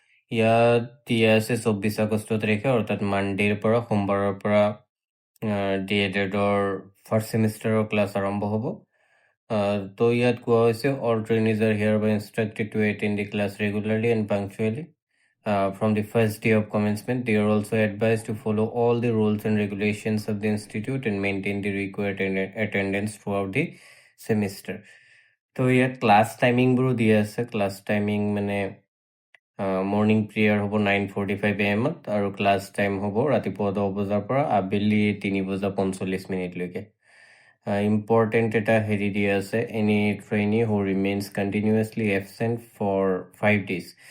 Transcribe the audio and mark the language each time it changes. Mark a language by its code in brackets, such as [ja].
[as] ইয়াত দিয়া আছে 24 আগষ্ট তাৰিখে, অৰ্থাৎ মানডেৰ পৰা সোমবাৰৰ পৰা DLEDৰ ফাৰ্ষ্ট ছেমিষ্টাৰৰ ক্লাছ আৰম্ভ হ'ব। তো ইয়াত কোৱা হৈছে [en] All trainees are hereby instructed to attend the class regularly and punctually. From the first day of commencement, they are also advised to follow all the rules and regulations of the institute and maintain the required attendance throughout the semester. [as] তো ইয়াত class টাইমিংবোৰো দিয়া আছে। Class timing মানে morning prayer হ'ব 9:45 AM আৰু class time হ'ব ৰাতিপুৱা 10 বজাৰ পৰা আবেলি 3:45 ইম্পৰ্টেণ্ট এটা হেৰি দিয়া আছে, [en] Any trainee who remains continuously absent for 5 days।